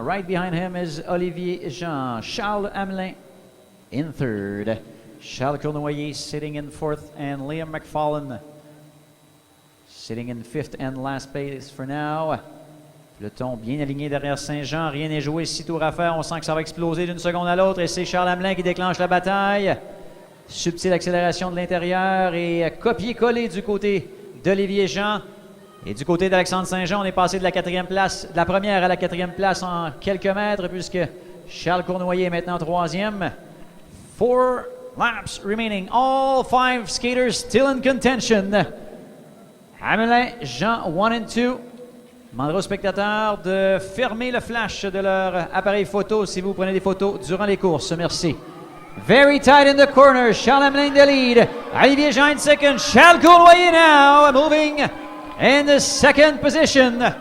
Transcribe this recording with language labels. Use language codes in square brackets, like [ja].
[en] Right behind him is Olivier Jean. Charles Hamelin in 3rd. Charles Cournoyer sitting in 4th, and Liam McFarlane sitting in 5th and last place for now. [fr] Peloton bien aligné derrière Saint-Jean. Rien n'est joué, 6 tours à faire. On sent que ça va exploser d'une seconde à l'autre. Et c'est Charles Hamelin qui déclenche la bataille. Subtile accélération de l'intérieur et copier-coller du côté d'Olivier Jean. Et du côté d'Alexandre Saint-Jean, on est passé de la 4e place, de la première à la 4e place en quelques mètres, puisque Charles Cournoyer est maintenant 3e. [en] 4 laps remaining. All 5 skaters still in contention. Hamelin, Jean, 1 and 2. [fr] Je demanderai aux spectateurs de fermer le flash de leur appareil photo si vous prenez des photos durant les courses. Merci. [en] Very tight in the corner. Charles Hamelin in the lead. Olivier Jean in second. Charles Cournoyer now moving in the second position.